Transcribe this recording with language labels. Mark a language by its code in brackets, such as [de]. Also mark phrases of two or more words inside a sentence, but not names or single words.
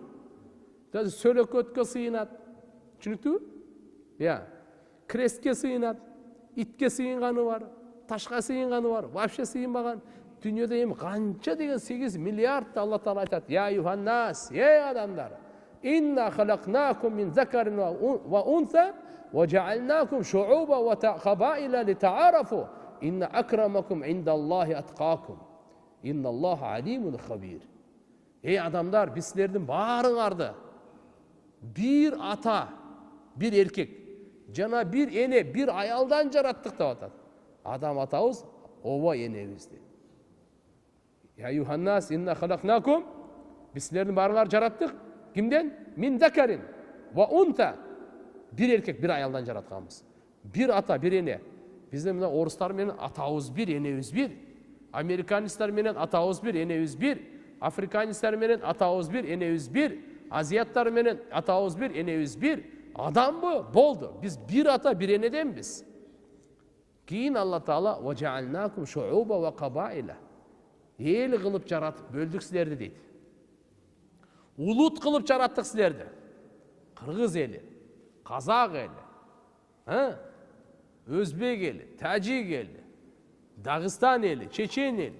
[ky] Даже сөлөкөткө сыйынат. Түшүнүктүүбү? Крестке сыйынат, итке сыйынганы бар, ташка сыйынганы бар, вообще сыйынбаган. Дүйнөдө эми канча деген 8 миллиард Алла Таала айтат: [ar] «يا أيها الناس, [ky] адамдар, [ar] إنا خلقناكم من ذكر وأنثى وجعلناكم شعوبا وقبائل لتعارفوا, إن أكرمكم عند الله أتقاكم إن الله عليم خبير». [ky] Адамдар, биз силердин баарыңарды бир ата, бир эркек, жана бир эне, бир аялдан жараттык деп атат. Адам атабыз, оба энебиз дейт. [ar] يا أيها الناس إنا خلقناكم, [ky] биз силердин баарыңарды жараттык. Кимден? [ar] من ذكر وأنثى. [ky] Бир эркек, бир аялдан жаратканбыз. Бир ата, бир эне. Биздин мына орустар менен атабыз бир, энебиз бир. Американецтер менен атабыз бир, энебиз бир. Африканецтер менен атабыз бир, энебиз бир. Азияттар менен атабыз бир, энебиз бир. Адамбы? Болду. Биз бир ата, бир энеденбиз. Кийин Алла Таала [ar] وجعلناكم شعوبا وقبائل. [ky] Эл кылып жаратып бөлдүк силерди дейт. Улут кылып жараттык силерди. Кыргыз эли, казак эли, өзбек эли, тажик эли, Дагыстан эли, чечен эли.